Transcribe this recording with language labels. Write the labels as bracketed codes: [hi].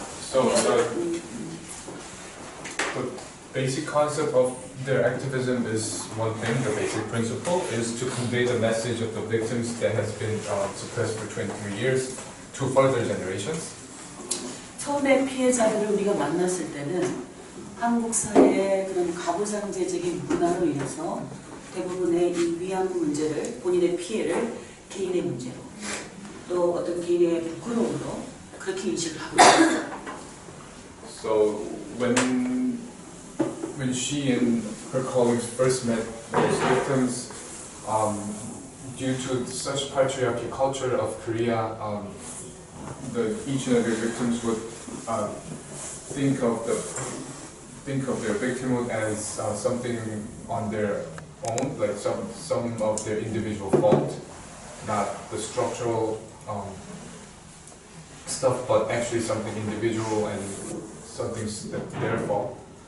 [en] So the basic concept of their activism is one thing. The basic principle is to convey the message of the victims that has been suppressed for 23 years to further generations. [ko] 처음에 피해자들을 우리가 만났을 때는 한국 사회의 그런 가부장제적인 문화로 인해서 대부분의 이 위안부 문제를, 본인의 피해를 개인의 문제로, 또 어떤 개인의 부끄러움으로 그렇게 인식을 하고 있습니다. [en] So when she and her colleagues first met those victims, due to such patriarchal culture of Korea, each and every victims would think of their victimhood as something on their own, like some of their individual fault, not the structural stuff, but actually something individual and something that's their fault.